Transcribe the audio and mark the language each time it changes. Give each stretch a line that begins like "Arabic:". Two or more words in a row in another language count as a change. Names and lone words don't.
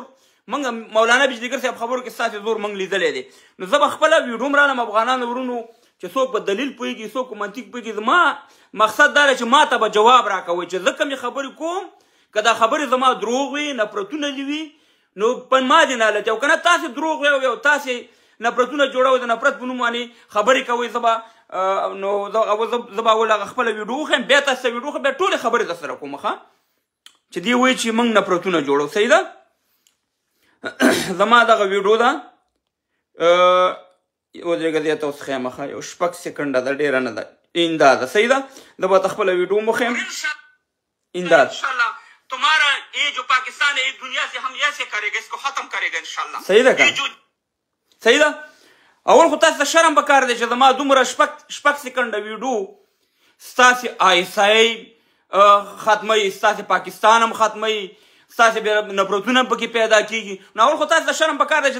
Pashto: موږ مولانا بجلیګر صاحب خبرو کې ستاسې زور موږ لیدلی دی نو زه به خپله ویډیو هم رالم افغانانو ورونو چې څوک په دلیل پوهېږي څوک په منطق پوهېږي زما مقصد دا دی چې ما ته به جواب راکوئ چې زه کومې خبرې کوم که دا خبرې زما دروغ وي نفرتونه دي وي نو په ما دې نالتي او که نه تاسې دروغ وي او تاسې نفرتونه جوړوئ د نفرت په نوم باندې خبرې کوئ زه به نو زه به اول هغه خپله ویډیو وښیم بیا تاسې ته ویډیو وښیم بیا ټولې خبرې درسره کوم ښه چې دې وایي چې موږ نفرتونه جوړو صحیح ده زما دغه ویډیو ده ودرېږه زه ته اوس ښیم ښه یو 6 سکنډه ده ډېره نه ده ایندا ده صحیح ده زه به ته خپله ویډیو م وښیم ایندا
Urdu: تمہارا یہ جو پاکستان ہے دنیا سے ہم ایسے کرے گا اس کو ختم کرے گا انشاءاللہ
Pashto: صحیح ده که صحیح ده اول خو تاسو ته شرم پکار دی چې زما دومره 6 سکنډه ویډیو ستاسې آیسای ختموي ستاسې پاکستان هم ختموي ستاسې بیا نفرتونه پکې پیدا کېږي نو اول خو تاسو ته شرم پکار دی چې